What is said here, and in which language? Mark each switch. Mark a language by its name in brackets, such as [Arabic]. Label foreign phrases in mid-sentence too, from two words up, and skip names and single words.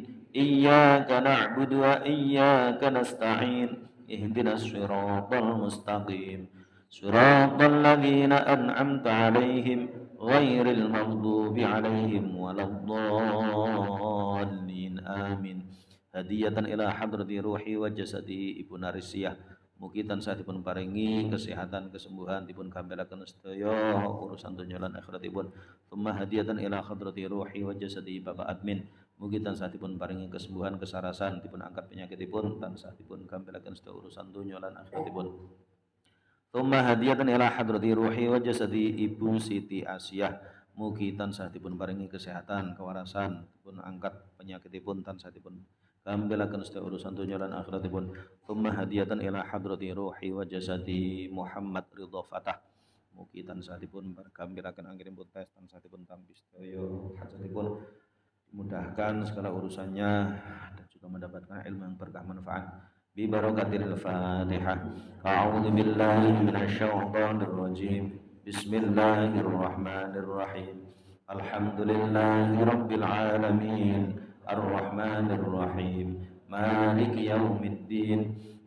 [Arabic] إياك نعبد وإياك نستعين. اهدنا الصراط المستقيم. صراط الذين أنعمت عليهم غير المغضوب عليهم ولا الضالين. آمين. هدية إلى حضرة روح وجسد Ibu Narisiyah. [Javanese] Mugi tansah dipun paringi kesehatan kesembuhan dipun kampelaken sedaya urusan donya lan akhiratipun. [Arabic] ثم هدية إلى حضرة روح وجسد Bapak Admin. [Javanese] Mugi tansah dipun paringi kesembuhan kesarasan dipun angkat penyakitipun tansah dipun kampelaken sedaya urusan donya lan akhiratipun. [Arabic] ثم هدية إلى حضرة روح وجسد Ibu Siti Asiyah. [Javanese] Mugi tansah dipun paringi kesehatan, kewarasan, dipun angkat penyakitipun tansah dipun kampelaken sedaya urusan dunya lan akhiratipun. [Arabic] ثم هدية إلى حضرة روح وجسد Muhammad Ridha Fatah. [Javanese] Mugi tansah dipun kampelaken anggenipun tes tansah dipun tampi sedaya hajatipun, [Indonesian] dimudahkan segala urusannya dan juga mendapatkan ilmu yang berkah manfaat. [Arabic] ببركة الفاتحة. أعوذ بالله من الشيطان الرجيم. بسم الله الرحمن الرحيم. الحمد لله رب العالمين. الرحمن الرحيم. مالك يوم الدين.